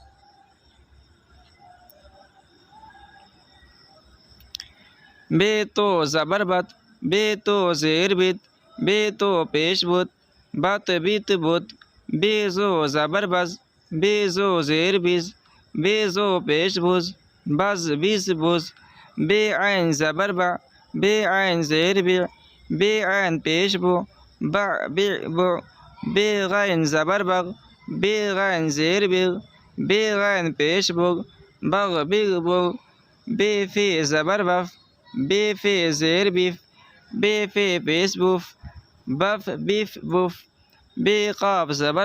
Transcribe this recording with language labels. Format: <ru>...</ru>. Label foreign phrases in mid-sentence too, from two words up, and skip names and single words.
<ur>بے تو زبر بت، بے تو زیر بت، بے تو پیش بت، بت بت، بے زو زبر بز، بے زو زیر بز، بے زو پیش بز، بز بز، بے عین زبر با، بے عین زیر بے، بے عین پیش بو، بع بو، بے غین زبر بغ، بے غین زیر بغ، بے غین پیش بغ، بغ بغ، بے فے زبر بف، بے فے زیر بف، بے فے پیش بف، بف بف، بے قاف زبر</ur>